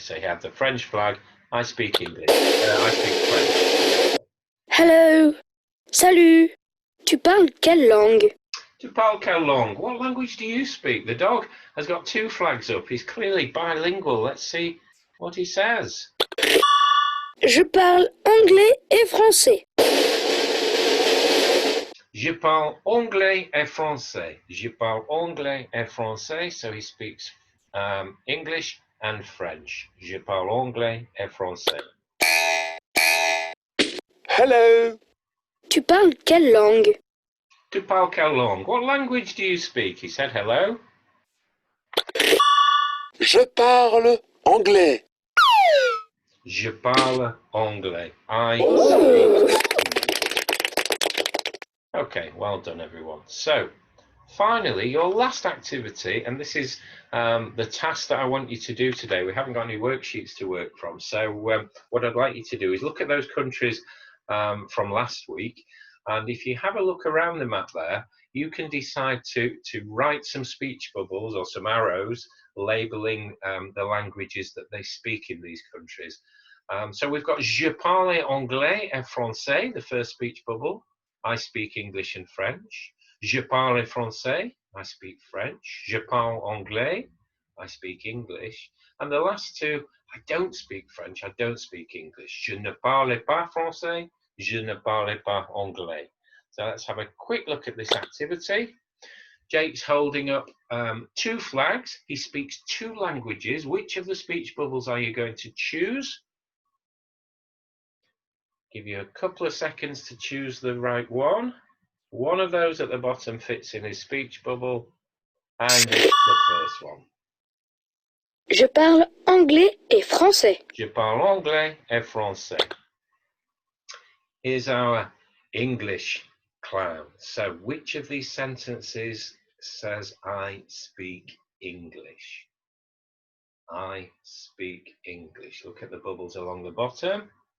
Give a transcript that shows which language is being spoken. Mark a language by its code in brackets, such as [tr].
[en] So you have the French flag. I speak English. I speak French. [fr] Hello. Salut. Tu parles quelle langue? Tu parles quelle langue? [en] What language do you speak? The dog has got two flags up. He's clearly bilingual. Let's see what he says. [fr] Je parle anglais et français. Je parle anglais et français. Je parle anglais et français. [en] So he speaks English and French. [fr] Je parle anglais et français. [en] Hello. [fr] Tu parles quelle langue? Tu parles quelle langue? [en] What language do you speak? He said hello. [fr] Je parle anglais. Je parle anglais. [en] I speak English. Okay, well done everyone. So, finally, your last activity, and this is the task that I want you to do today. We haven't got any worksheets to work from. So what I'd like you to do is look at those countries from last week. And if you have a look around the map there, you can decide to write some speech bubbles or some arrows labeling the languages that they speak in these countries. So we've got [fr] Je parle anglais et français, [en] the first speech bubble. I speak English and French. [fr] Je parle français. [en] I speak French. [fr] Je parle anglais. [en] I speak English. And the last two, I don't speak French. I don't speak English. [fr] Je ne parle pas français. Je ne parle pas anglais. [en] So let's have a quick look at this activity. Jake's holding up two flags. He speaks two languages. Which of the speech bubbles are you going to choose? Give you a couple of seconds to choose the right one. One of those at the bottom fits in his speech bubble, and it's the first one. [fr] Je parle anglais et français. Je parle anglais et français. [en] Here's our English clown. So which of these sentences says I speak English? I speak English. Look at the bubbles along the bottom.